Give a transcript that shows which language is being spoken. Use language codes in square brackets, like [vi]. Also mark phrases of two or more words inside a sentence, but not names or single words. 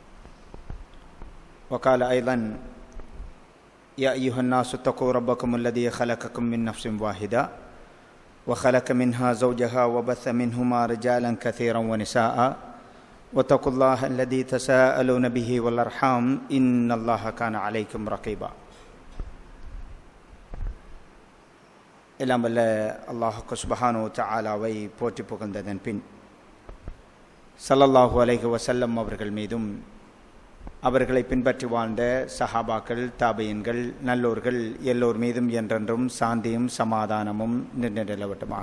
[ar] وقال أيضا: يا أيها الناس اتقوا ربكم الذي خلقكم من نفس واحدة وخلق منها زوجها وبث منهما رجالا كثيرا ونساء واتقوا الله الذي تساءلون به والأرحام إن الله كان عليكم رقيبا. [ta] எல்லாம் வல்ல அல்லாஹ் [ar] سبحانه وتعالى [ta] போற்றி புகழ்ந்ததன் பின் [ar] صلى الله عليه وسلم [ta] அவர்கள் மீதும் அவர்களை பின்பற்றி வாழ்ந்த சஹாபாக்கள், தாபியீன்கள், நல்லோர்கள் எல்லோர் மீதும் என்றென்றும் சாந்தியும் சமாதானமும் நிலவட்டுமாக.